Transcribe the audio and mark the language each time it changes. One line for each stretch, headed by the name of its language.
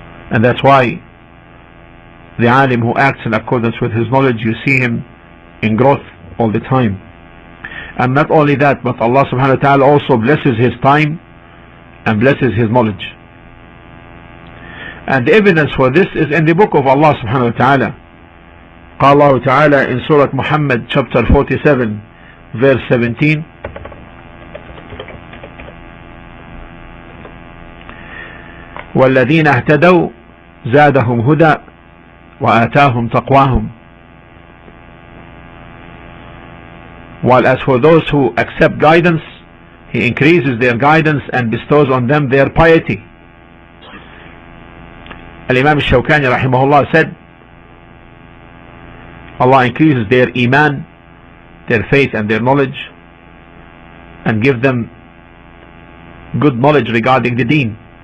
English: And that's why the alim who acts in accordance with his knowledge, you see him in growth all the time. And not only that, but Allah subhanahu wa ta'ala also blesses his time and blesses his knowledge. And the evidence for this is in the book of Allah subhanahu wa ta'ala.
Arabic: قال الله تعالى
English: in Surah Muhammad chapter 47 verse 17,
Arabic: والذين اهتدوا زادهم هدى وآتاهم تقواهم.
English: While as for those who accept guidance, He increases their guidance and bestows on them their piety. Al-Imam al-Shawkani rahimahullah said, Allah increases their iman, their faith and their knowledge, and give them good knowledge regarding the deen.